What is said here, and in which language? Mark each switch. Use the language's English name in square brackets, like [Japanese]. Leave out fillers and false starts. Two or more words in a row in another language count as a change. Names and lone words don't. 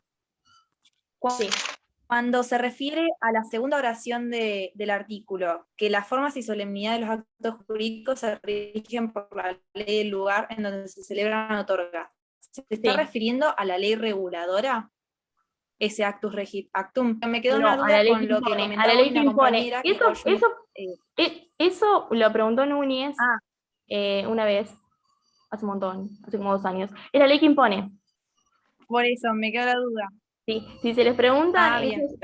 [Spanish] Sí. Cuando se refiere a la segunda oración del artículo, que las formas y solemnidad de los actos jurídicos se rigen por la ley del lugar en donde se celebran o otorga. ¿Se está refiriendo a la ley reguladora? Ese [Latin] actus regit actum. [Spanish] Me quedó una No, a duda la ley con que lo que impone, a la comentaba ley que una impone. compañera. Que Eso lo preguntó Núñez una vez, hace un montón, hace como 2 años. Es la ley que impone. Por eso, me quedó la duda. Sí, si se les pregunta, bien, esa es